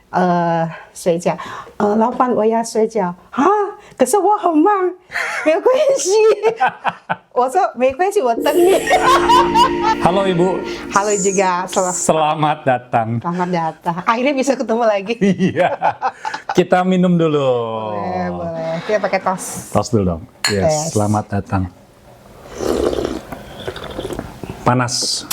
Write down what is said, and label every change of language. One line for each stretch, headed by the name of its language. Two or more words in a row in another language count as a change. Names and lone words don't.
Chinese: 睡觉，老板我要睡觉啊，可是我很忙，没有关系。我说没关系，我等你。
Indonesian: Halo Ibu, Halo juga, selamat datang. selamat datang. Akhirnya bisa ketemu lagi. Iya, kita minum dulu. Boleh. Kita pakai tos. Tos dulu dong. Yes, Yes. selamat datang. Panas.